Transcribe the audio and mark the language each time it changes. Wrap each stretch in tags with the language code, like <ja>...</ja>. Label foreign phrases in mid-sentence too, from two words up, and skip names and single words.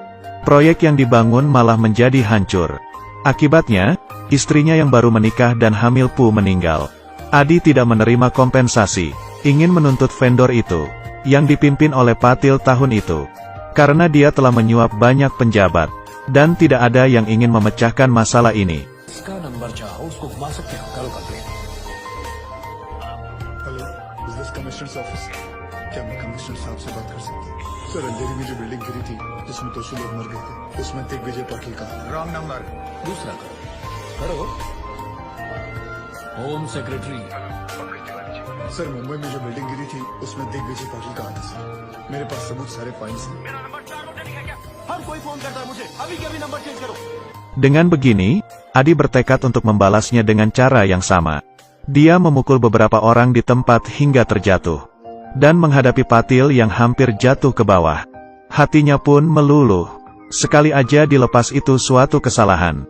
<id>Proyek yang dibangun malah menjadi hancur. Akibatnya, istrinya yang baru menikah dan hamil pun meninggal. Adi tidak menerima kompensasi, ingin menuntut vendor itu, yang dipimpin oleh Patil tahun itu. Karena dia telah menyuap banyak penjabat, dan tidak ada yang ingin memecahkan masalah ini.</id> <en>Hello, is this commissioner's office?</en> <hi>क्या मैं कमिश्नर साहब से बात कर सकती हूँ? सर, अंधेरी में जो बिल्डिंग गिरी थी, जिसमें 200 लोग मर गए थे, उसमें दिग्विजय पाटिल का</hi> <en>wrong number,</en> <hi>दूसरा करो</hi> <en>home secretary.</en> <hi>सर, मुंबई में जो बिल्डिंग गिरी थी, उसमें दिग्विजय पाटिल का आता सर। मेरे पास सबूत सारे फाइल्स हैं। मेरा नंबर 4 नोट नहीं है क्या? हर कोई फोन करता है मुझे, अभी के अभी</hi> <en>number change</en> <hi>करो।</hi> <id>Dengan begini, Adi bertekad untuk membalasnya dengan cara yang sama. Dia memukul beberapa orang di tempat hingga terjatuh. Dan menghadapi Patil yang hampir jatuh ke bawah. Hatinya pun meluluh. Sekali aja dilepas itu suatu kesalahan.</id>